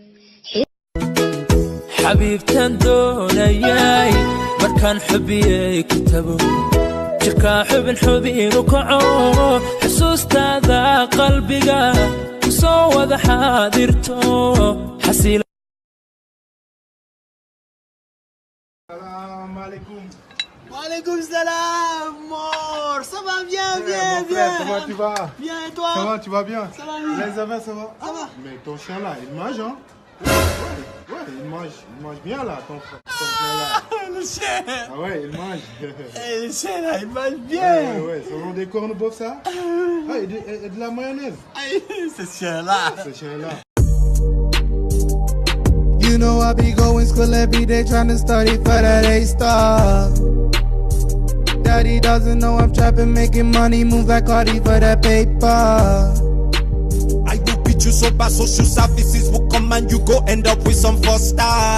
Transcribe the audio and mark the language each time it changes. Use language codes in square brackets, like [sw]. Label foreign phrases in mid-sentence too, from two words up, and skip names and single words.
[so] xabiibtan doonayay markaan xubiyey kitabo jirkaa xubinu kaco xusuustaada qalbiga kusoo wada xaadirto xasiil. [ar] وعليكم السلام, [fr] mort. Ça va bien. Frère, comment tu vas? Bien et toi? Ça va, tu vas bien? Ça va bien. Les affaires, ça va? Ça va. Mais ton chien là, il mange, hein? Ouais, il mange bien là, ton chien là. Le chien. Ah ouais, il mange. Le chien là, il mange bien. Ouais, ça rend des cornes bof ça? Ah, et de la mayonnaise. Ce chien là. Ce chien là. [en] You know I be going school every day trying to study for that A-star. Daddy doesn't know I'm trapping, making money, move like Cardi for that paper. I will beat you so bad, social services will come and you go end up with some 4-star.